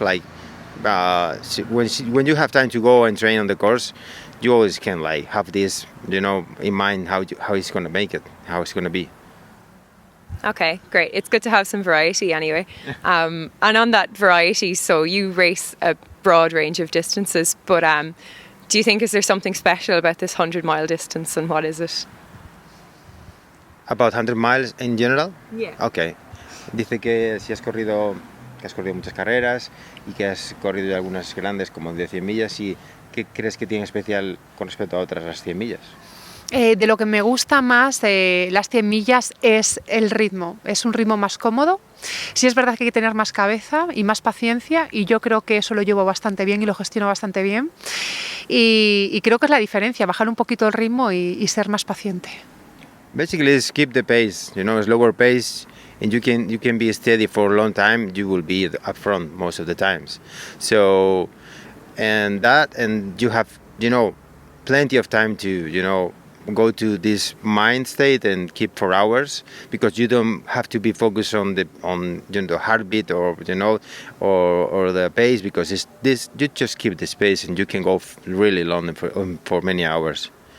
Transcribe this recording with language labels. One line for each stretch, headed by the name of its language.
English: Like when you have time to go and train on the course, you always can like have this, in mind how it's gonna make it, how it's gonna be. Okay, great. It's good to have some variety anyway. And on that variety, so you race a broad range of distances, but do you think is there something special about this 100-mile distance, and what is it? About 100 miles in general? Yeah. Okay.
Spanish: Dice que si has corrido muchas carreras y que has corrido algunas grandes como de 100 millas, y ¿qué crees que tiene especial con respecto a otras las 100 millas? De lo que me gusta más de las 100 millas es el ritmo, es un ritmo más cómodo. Sí es verdad que hay que tener más cabeza y más paciencia, y yo creo que eso lo llevo bastante bien y lo gestiono bastante bien, y creo que es la diferencia, bajar un poquito el ritmo y ser más paciente.
English: Basically, it's keep the pace, slower pace, and you can be steady for a long time. You will be up front most of the times. So, and you have, plenty of time to, go to this mind state and keep for hours, because you don't have to be focused on the heartbeat or the pace, because it's this, you just keep the space and you can go really long for many hours.